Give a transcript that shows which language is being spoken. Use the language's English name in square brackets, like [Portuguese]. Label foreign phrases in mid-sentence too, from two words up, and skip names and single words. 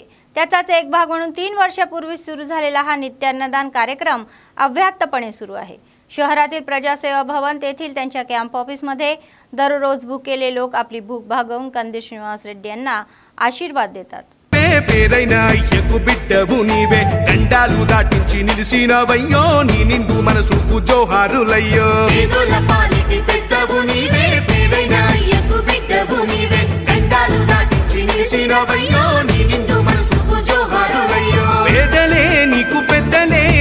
[Marathi] त्याचाच एक भाग म्हणून 3 वर्षापूर्वी सुरू झालेला हा नित्यान्नदान कार्यक्रम अव्याहतपणे सुरू आहे. शहरातील प्रजासेवा भवन तेथील त्यांच्या कॅम्प ऑफिसमध्ये दररोज भुकेले लोक आपली भूक भागवून कंदी श्रीनिवास रेड्डी यांना आशीर्वाद देतात. [Telugu] పేరైనా అయ్యకు బిడ్డవు నీవే గండాలు దాటించి నిలిసినవయ్యో నీ నిండు మనసుకు జోహారులయ్యో పేదల పాలిటి పెద్దవు నీవే పేరైనా అయ్యకు బిడ్డవు నీవే గండాలు దాటించి నిలిసినవయ్యో నీ నిండు మనసుకు జోహారులయ్యో పేదలే నీకు పెద్దలే